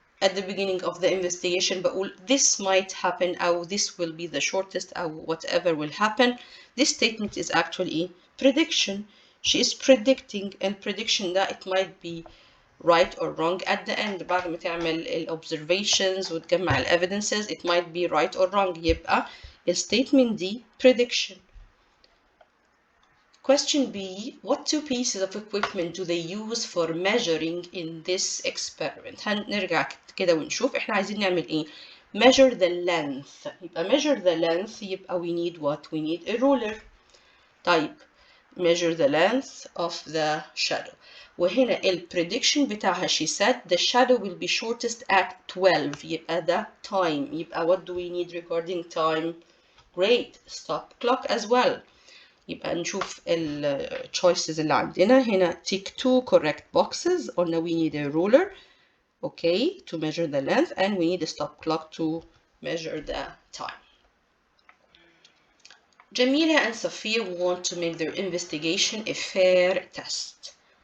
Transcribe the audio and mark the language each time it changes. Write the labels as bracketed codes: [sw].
[en] At the beginning of the investigation [ar] بقول [en] this might happen [ar] أو [en] this will be the shortest أو whatever will happen. This statement is actually a prediction. She is predicting, and prediction [ar] ده [en] it might be right or wrong at the end. [ar] بعد ما تعمل ال [en] observations [ar] وتجمع ال [en] evidences it might be right or wrong. [ar] يبقى ال statement دي prediction. [en] Question B. What 2 pieces of equipment do they use for measuring in this experiment? [ar] هنرجع كده ونشوف احنا عايزين نعمل ايه. [en] Measure the length. [ar] يبقى [en] measure the length يبقى we need what? We need a ruler. [ar] طيب [en] measure the length of the shadow. [ar] وهنا البريدكشن بتاعها [en] she said the shadow will be shortest at 12. [ar] يبقى ده time. يبقى [en] what do we need regarding time? Great. Stop clock as well. [ar] يبقى نشوف ال choices اللي عندنا. هنا [en] tick 2 correct boxes. [ar] قلنا [en] we need a ruler, okay, to measure the length, and we need a stop clock to measure the time. Jamila and Safia want to make their investigation a fair test.